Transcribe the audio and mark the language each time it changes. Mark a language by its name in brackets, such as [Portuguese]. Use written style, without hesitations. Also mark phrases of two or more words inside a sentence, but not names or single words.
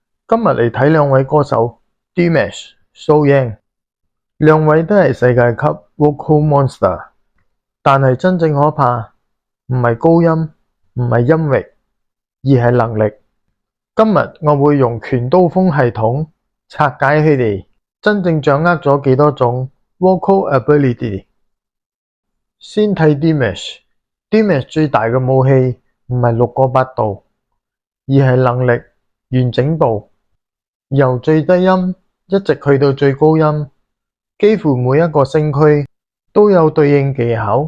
[Cantonese] 今日嚟睇兩位歌手 Dimash、So Young，兩位都係世界級 [English] vocal monster， [Cantonese] 但係真正可怕唔係高音，唔係音域，而係能力。今日我會用拳刀鋒系統拆解佢哋真正掌握咗幾多種 [English] vocal ability。 [Cantonese] 先睇 Dimash 最大嘅武器唔係6個8度，而係能力完整度。由最低音一直去到最高音，幾乎每一個聲區都有對應技巧。